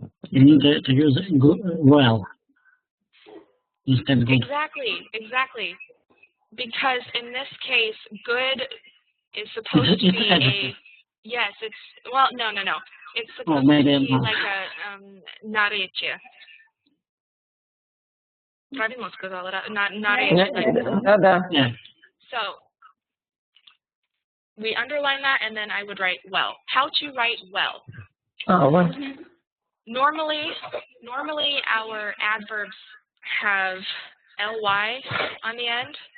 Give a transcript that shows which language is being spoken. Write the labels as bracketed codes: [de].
[en] You need to use good, well instead of good. Exactly. Because in this case, good is supposed to be a, yes, it's, well, no. It's supposed to be like a narečje. [ru] Правильно сказала, наречие. [en] Yeah. So, we underline that and then I would write well. How to write well. Oh, well. Normally our adverbs have ly on the end.